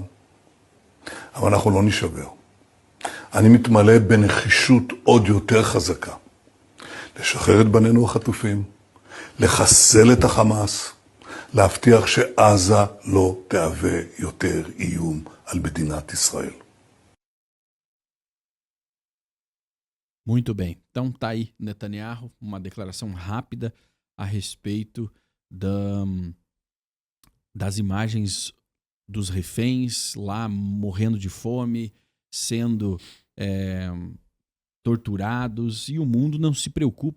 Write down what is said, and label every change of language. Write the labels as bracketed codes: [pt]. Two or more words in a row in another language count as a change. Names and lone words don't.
[he] אבל אנחנו לא נשבר. אני מתמלא בנחישות עוד יותר חזקה. לשחרר את בנינו החטופים, לחסל את החמאס, להבטיח שעזה לא תהווה יותר איום על מדינת ישראל. [pt] Muito bem. Então tá aí Netanyahu, uma declaração rápida a respeito das imagens dos reféns lá morrendo de fome, sendo torturados, e o mundo não se preocupa.